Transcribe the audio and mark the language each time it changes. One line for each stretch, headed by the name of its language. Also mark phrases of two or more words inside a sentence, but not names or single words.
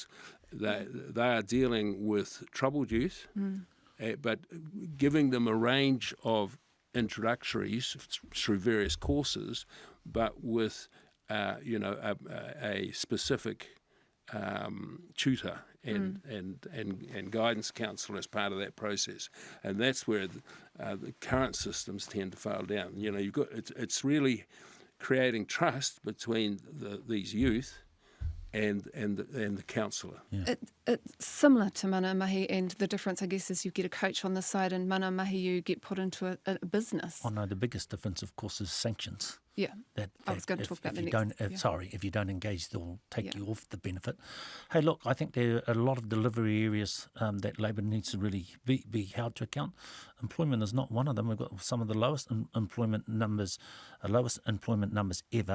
English: They are dealing with troubled youth, but giving them a range of introductories through various courses, but with a specific tutor and guidance counsellor as part of that process, and that's where the current systems tend to fail down. It's really creating trust between these youth and the counsellor. Yeah. It's similar to mana mahi, and the difference, I guess, is you get a coach on the side, and mana mahi you get put into a business. Oh no, the biggest difference, of course, is sanctions. Yeah. That I was going to talk about the you next. don't, if you don't engage, they'll take Yeah. you off the benefit. Hey, look, I think there are a lot of delivery areas that Labor needs to really be held to account. Employment is not one of them. We've got some of the lowest employment numbers ever.